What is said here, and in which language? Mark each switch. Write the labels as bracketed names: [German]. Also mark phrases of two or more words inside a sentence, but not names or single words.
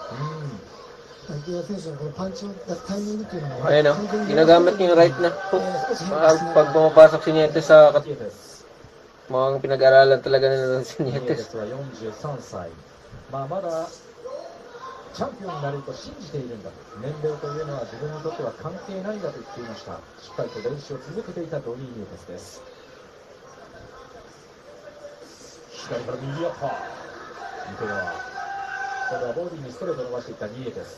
[Japanese] 池谷選手のこのパンチを出すタイミングっていうのも [Filipino] Ayan o, ginagamit niya yung right na hook. Pag pumapasok si Nietes sa mukhang pinag-aralan talaga nila si ニエテ Nietes. [Japanese] スは43歳、まだチャンピオンになると信じているんだ、年齢というのは自分にとっては関係ないんだと言っていました。しっかりと練習を続けていたドニー・ニエテスです。左から右アッパー、池川、今度はボディにストレートを伸ばしていったニエテス。